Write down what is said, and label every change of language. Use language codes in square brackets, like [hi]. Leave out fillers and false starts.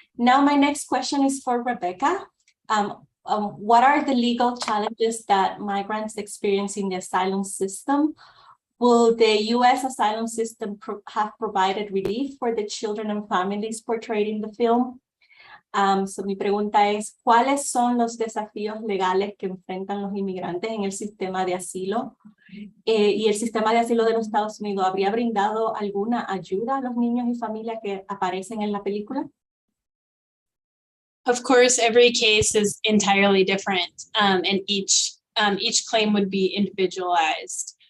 [en] Now, my next question is for Rebecca. What are the legal challenges that migrants experience in the asylum system? Will the U.S. asylum system have provided relief for the children and families portrayed in the film? [es] So mi pregunta es, ¿cuáles son los desafíos legales que enfrentan los inmigrantes en el sistema de asilo? ¿Y el sistema de asilo de los Estados Unidos habría brindado alguna ayuda a los niños y familias que aparecen en la película? [en] Of course, every case is entirely different, and each claim would be individualized.